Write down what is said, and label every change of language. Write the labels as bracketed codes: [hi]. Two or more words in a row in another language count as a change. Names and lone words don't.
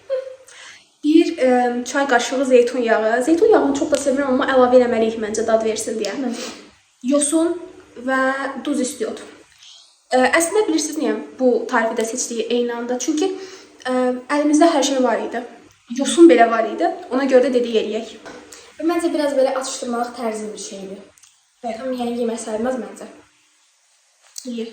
[az] 1 çay qaşığı zeytun yağı. Zeytun yağını çox da sevmirəm, amma əlavə eləməliyik məncə dad versin deyə. Yosun və duz istiyordum. Əslində bilirsiniz niyə bu tarifi də seçdiyi eyni anda? Çünki əlimizdə hər şey var idi. Yosun belə var idi. Ona görə də dedik eləyək. [tr] Ve bence biraz böyle atıştırmalık tarzı bir şeydi. Evet. Tam yani yemek sayılmaz bence. [az] Eləyək.